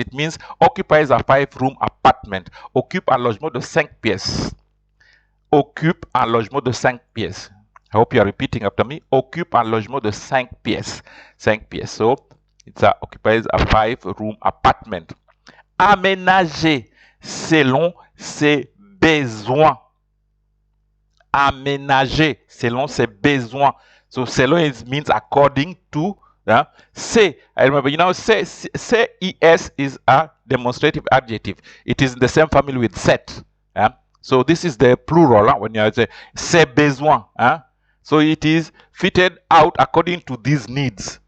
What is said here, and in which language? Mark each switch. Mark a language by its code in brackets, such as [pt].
[en] It means occupies a 5-room apartment. [fr] Occupe un logement de 5 pièces. Occupe un logement de 5 pièces. [en] I hope you are repeating after me. [fr] Occupe un logement de 5 pièces. 5 pièces. [en] So, it occupies a 5-room apartment. [fr] Aménager selon ses besoins. Aménager selon ses besoins. [en] So, selon it means according to. Say, I remember, you know, say es is a demonstrative adjective. It is in the same family with set. So this is the plural when you say [fr] ses besoins. [en] So it is fitted out according to these needs.